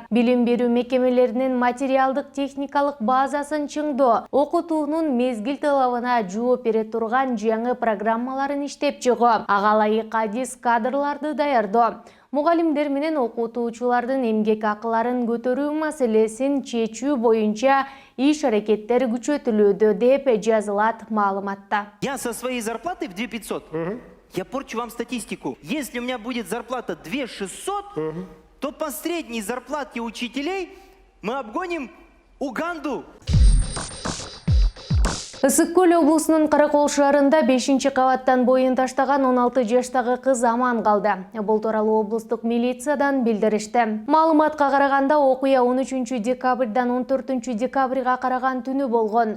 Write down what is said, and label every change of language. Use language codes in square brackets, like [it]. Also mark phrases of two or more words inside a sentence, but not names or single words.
[ky] Билим берүү мекемелери материалдык техникалык базасын чыңдоо, окутуунун мезгил талабына жооп бере турган жаңы программаларын иштеп чыгуу, ага ылайык адис кадрларды даярдоо, мугалимдер менен окутуучулардын эмгек акыларын көтөрүү маселесин чечүү боюнча иш-аракеттер күчөтүлүүдө деп жазылат маалыматта. [ru] Я со своей зарплатой в 2500, я порчу вам статистику. Если у меня будет зарплата 2600, то по средней зарплате учителей мы обгоним Уганду. [ky] Ысык Көл облусунун Каракол шаарында 5-кабаттан боюн таштаган 16 жаштагы кыз аман калды. Бул тууралуу облустук милициядан билдиришти. Маалыматка караганда окуя 13 декабрдан 14 декабрга караган түнү болгон.